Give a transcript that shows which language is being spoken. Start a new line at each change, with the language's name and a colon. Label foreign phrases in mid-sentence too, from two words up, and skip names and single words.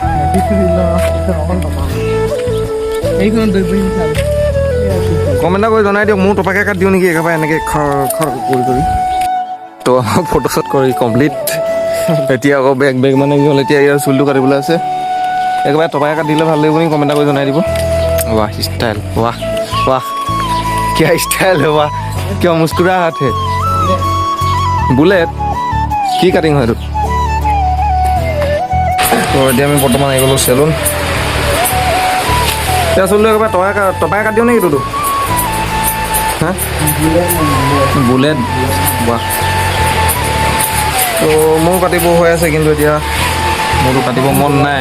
Assamese: এইখন দৈ বহি চাল কমেণ্ট কৰি জনাই দিয়ক মোৰ টপাকে কাটি দিওঁ নেকি একেবাৰে এনেকৈ খৰ খৰ কৰি তো আমাৰ ফটোশ্বুট কৰি কমপ্লিট এতিয়া আকৌ বেগ মানে কি হ'ল এতিয়া ইয়াৰ চুলিটো কাটিবলৈ আছে একেবাৰে টপাকে কাটি দিলে ভাল লাগিব নেকি কমেণ্ট কৰি জনাই দিব
Hindi: वाह स्टाइल वाह वाह क्या स्टाइल है वाह क्या मुस्कुराहट है बुलेट की कटिंग है
Assamese: तो এতিয়া আমি বৰ্তমান আহি গ'লো চেলুন এতিয়া চুলিটো একেবাৰে টপাই কাটি দিওঁ নেকি তোৰটো হা বুলেট বাহ তো মোৰ কাটিব হৈ আছে কিন্তু এতিয়া মোৰতো কাটিব মন নাই